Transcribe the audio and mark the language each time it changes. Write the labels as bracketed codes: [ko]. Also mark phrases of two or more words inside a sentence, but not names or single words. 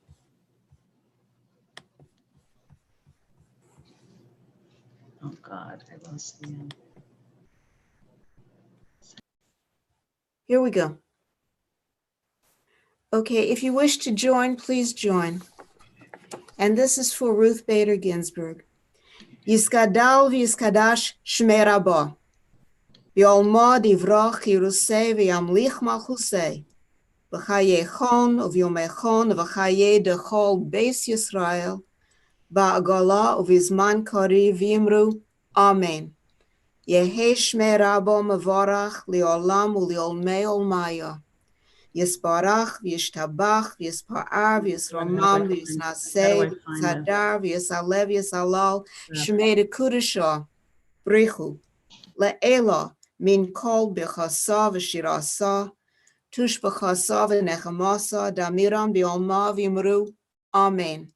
[en] Oh God, I lost the end. Here we go. Okay, if you wish to join, please join. And this is for Ruth Bader Ginsburg. [arc] יתגדל ויתקדש שמה רבא. בעלמא די ברא כרעותה וימליך מלכותה. בחייכון וביומיכון ובחיי דכל בית ישראל. בעגלא ובזמן קריב ואמרו. Amen. יהא שמה רבא מברך לעלם ולעלמי עלמיא. יתברך, וישתבח, ויתפאר, ויתרומם, ויתנשא, ויתהדר, ויתעלה, ויתהלל, שמה דקדשא, בריך הוא, לעלא, מן כל ברכתא ושירתא, תשבחתא ונחמתא, דאמירן בעלמא ואמרו, אמן.